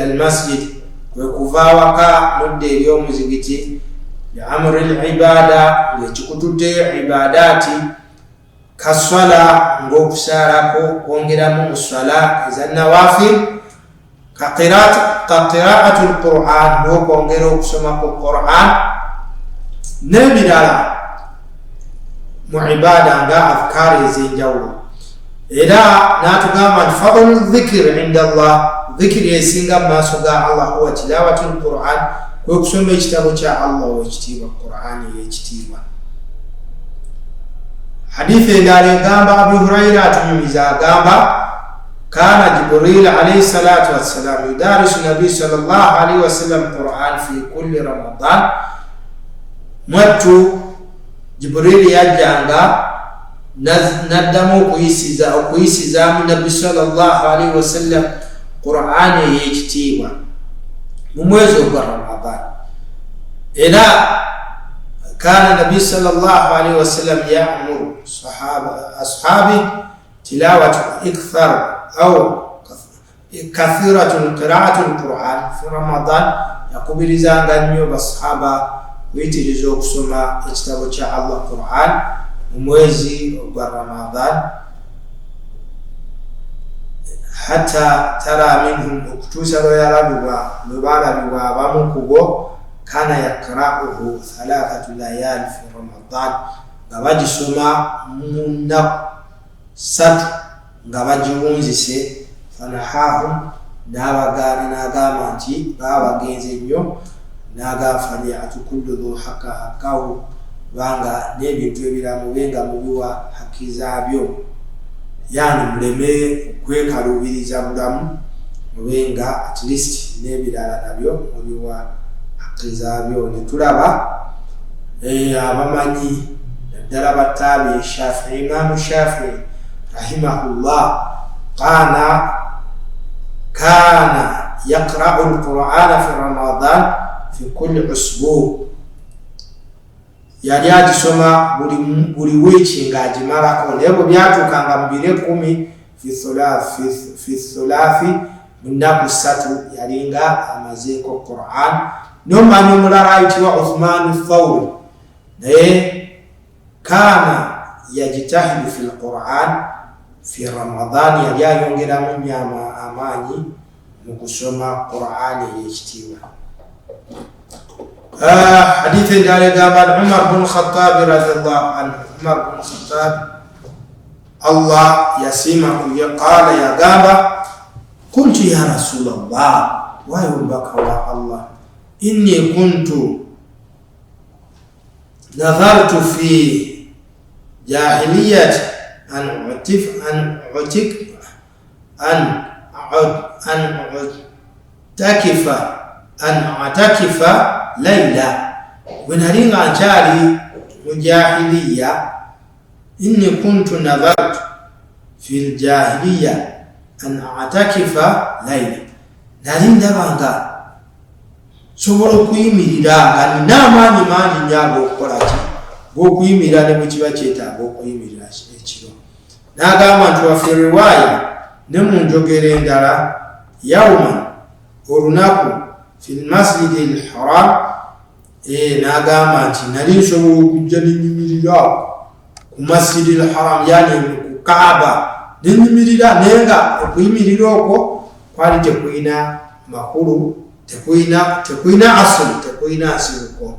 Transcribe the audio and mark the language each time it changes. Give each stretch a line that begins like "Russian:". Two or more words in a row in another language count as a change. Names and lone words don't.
Ganda: almasjid, kwe kuva awaka nodda eri omuzigiti
Arabic: لأمر العبادة,
Ganda: ng'ekikutuddeyo
Arabic: عبادات كالصلاة,
Ganda: ng'okusaalako kwongeramu mu swala ezannawafil,
Arabic: كقراءة القرآن,
Ganda: n'okwongera okusoma ku quran n'ebirala mu ibada nga afkaari ez'enjawulo. Era n'atugamba nti
Arabic: فضل الذكر عند الله,
Ganda: dhikiri esinga mu maaso ga Allah
Arabic: هو تلاوة القرآن,
Ganda: kwe kusoma ekitabo kya Allah ow'ekitiibwa, Qur'ani ey'ekitiibwa. Hadithi endala egamba Abu Huraira atunyumiza agamba
Arabic: كان جبريل عليه الصلاة والسلام يدارس النبي صلى الله عليه وسلم القرآن في كل رمضان.
Ganda: Mwattu Jibril yajjanga naddamu okuyisizaamu nabbi
Arabic: صلى الله عليه وسلم
Ganda: Qur'ani ey'ekitiibwa mu mwezi ogwa Ramadan.
Arabic: Era كان النبي صلى الله عليه وسلم يأمر أصحابه تلاوة إكثار أو كثيرة قراءة القرآن في رمضان.
Ganda: Yakubirizanga nnyo basahaba kuyitiriza okusoma ekitabo kya Allah Qur'an mu mwezi ogwa Ramadan,
Arabic: حتى ترى منهم,
Ganda: okutuusa lwebalabibwa abamu ku bo
Arabic: كان يقرؤه 3 ليال في رمضان,
Ganda: nga bagisoma mu nnaku 3 nga bagiwunzise. Fanahahum, n'abagaana n'agamba nti babagenze nnyo, n'agamba
Arabic: فليؤت كل ذي حق حقه,
Ganda: kubanga n'ebintu ebiramu benga mubiwa haki zaabyo. Yani muleme okwekalubiriza bulamu, mubenga
English: at least
Ganda: n'ebirala nabyo mubiwa haki zaabyo. Ne tulaba abamanyi naddala batabi Shafi'i, Imam Shafi'i rahimahullah
Arabic: كان يقرأ القرآن في رمضان في كل أسبوع',
Ganda: yali agisoma buli wiiki ng'agimalako. Naye bwe byatuukanga mu biro 10
Arabic: في ثلاث,
Ganda: mu nnaku 3 yalinga amazeeko Qur'an. N'omumanyi omulala ayitibwa Uthman Thawri, naye
Arabic: كان يجتهد في القرآن في رمضان,
Ganda: yali ayongeramu nnyo amaanyi mu kusoma Qur'ani ey'ekitiibwa. Hadithi endala egamba Umar bin Khattab
Arabic: رضي الله عنه,
Ganda: Umar bin Khattab Allah yasimahu qala, yagamba
Arabic: قلت يا رسول الله,
Ganda: wayi omubaka wa Allah,
Arabic: إني كنت نذرت في الجاهلية أن أعتكف ليلة,
Ganda: bwe nali nga nkyali mu jahiliya.
Arabic: إني كنت نذرت في الجاهلية أن أعتكف ليلة,
Ganda: nali ndabanga sobola okuyimirira nga nina amaanyi mangi nnyo ag'okukolaki, g'okuyimirira ne bwe kiba kyetaaga okuyimirira ekiro. N'agamba nti
Arabic: وفي رواية,
Ganda: ne mu njogera endala, yawman, olunaku,
Arabic: في المسجد الحرام,
Ganda: n'agamba nti nali nsobola okujja nenyimirira ku
Arabic: المسجد الحرام,
Ganda: yani ku Kaaba, nenyimirira, naye nga okuyimirira okwo kwali tekulina makulu, tekulina asili, tekulina asiruko.